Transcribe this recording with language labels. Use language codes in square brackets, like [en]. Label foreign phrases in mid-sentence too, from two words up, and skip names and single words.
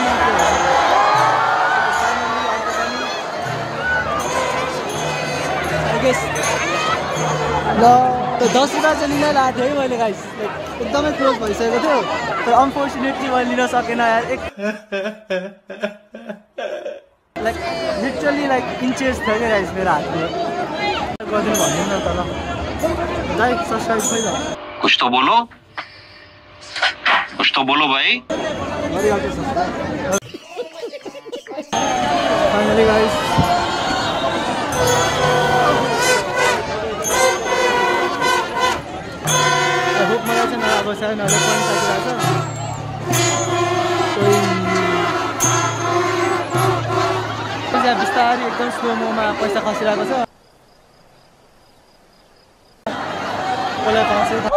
[ne] ल त्यो 10 रुपियाँ चाहिँ लिन लागेको थियो है मैले गाइस एकदमै क्लोज भइसकेको थियो तर अनफोर्चुनेटली मैले लिन सकेन यार [en] like literally like inches [ne] थियो क्या गाइस मेरो हातमा गरिदिनु भन्नु न त ल [en] like subscribe [ne] खै त [hi] कुछ तो बोलो भाई [en] finally guys [ne] मलाई चाहिँ अब सानो नले पनि सकिरहेको छ बिस्तारै एकदम स्लोमोमा पैसा खसिरहेको छ कसलाई पाउँछ